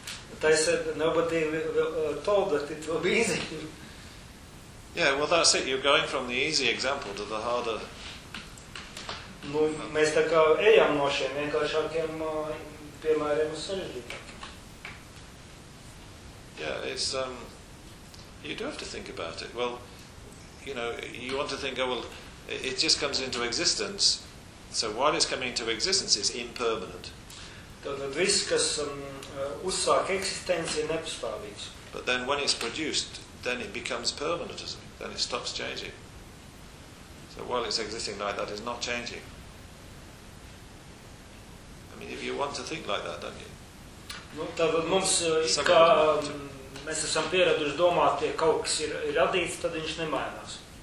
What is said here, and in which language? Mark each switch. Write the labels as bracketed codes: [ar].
[en] But I said, nobody told that it will be easy. Yeah, well that's it, you're going from the easy example to the harder. [lv] Nu, mēs tā kā ejam no šiem vienkāršākiem piemēriem uz sarežģītākiem. [en] Yeah, it's, you do have to think about it. Well, you know, you want to think, oh, well, it just comes into existence. So while it's coming into existence, it's impermanent. [lv] Tad viss, kas uzsāk eksistenci, ir nepastāvīgs. [en] But then when it's produced, then it becomes permanent, doesn't it? Then it stops changing. So while it's existing like that, it's not changing. I mean, if you want to think like that, don't you? [lv] Nu, tad mums, kā mēs esam pieraduši domāt, ja kaut kas ir radīts, tad viņš nemainās.